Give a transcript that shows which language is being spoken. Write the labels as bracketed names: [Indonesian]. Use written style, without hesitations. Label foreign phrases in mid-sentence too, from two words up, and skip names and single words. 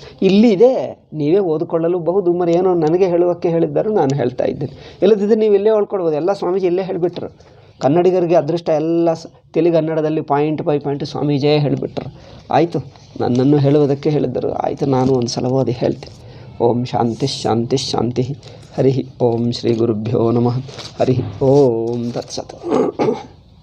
[Kannada] ಇಲ್ಲಿ ಇದೆ, ನೀವೇ ಓದಿಕೊಳ್ಳಲು ಬಹುದು. ಏನೋ ನನಗೆ ಹೇಳುವಕ್ಕೆ ಹೇಳಿದ್ದರು, ನಾನು ಹೇಳ್ತಾ ಇದ್ದೇನೆ. ಇಲ್ಲದಿದ್ದರೆ ನೀವು ಇಲ್ಲೇ ಹೇಳ್ಕೊಡ್ಬೋದು. ಎಲ್ಲ ಸ್ವಾಮೀಜಿ ಇಲ್ಲೇ ಹೇಳಿಬಿಟ್ರು. ಕನ್ನಡಿಗರಿಗೆ ಅದೃಷ್ಟ ಎಲ್ಲ ತೆಲುಗನ್ನಡದಲ್ಲಿ [English] point by point [Kannada] ಸ್ವಾಮೀಜಿಯೇ ಹೇಳಿಬಿಟ್ರು. ಆಯಿತು, ನನ್ನನ್ನು ಹೇಳುವುದಕ್ಕೆ ಹೇಳಿದ್ದರು. ಆಯಿತು, ನಾನು ಒಂದು ಸಲ ಓದಿ ಹೇಳ್ತೀನಿ. [Sanskrit] ಓಂ ಶಾಂತಿ ಶಾಂತಿ ಶಾಂತಿ. ಹರಿ ಓಂ ಶ್ರೀ ಗುರುಭ್ಯೋ ನಮಃ. ಹರಿ ಓಂ ತತ್ಸತ್.